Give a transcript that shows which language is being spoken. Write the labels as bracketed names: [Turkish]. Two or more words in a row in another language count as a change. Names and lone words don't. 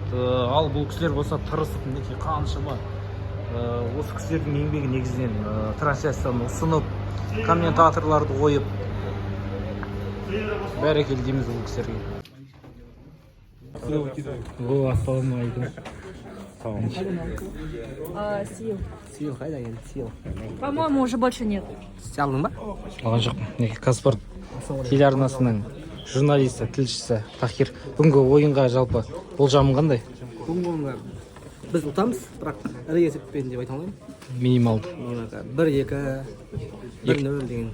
[Kazakh] Ал бұл кісілер болса тырысып, мінекей қаншама осы кісілердің еңбегі негізінен трансляцияны ұсынып, комментаторларды қойып, бәрекелді дейміз бұл кісілерге. Ассалаумағалейкум. Сил қайда енді, сил. [Russian] По-моему, уже больше нет. [Kazakh] Алдың ба? Алған жоқпын. Казспорт телеарнасының журналисті, тілшісі Тахир. Бүгінгі ойынға жалпы болжамың қандай? Бүгінгі ойынға біз ұтамыз, бірақ ірі есеппен деп айта алмаймын. Минималды. 1-2, 1-0 деген.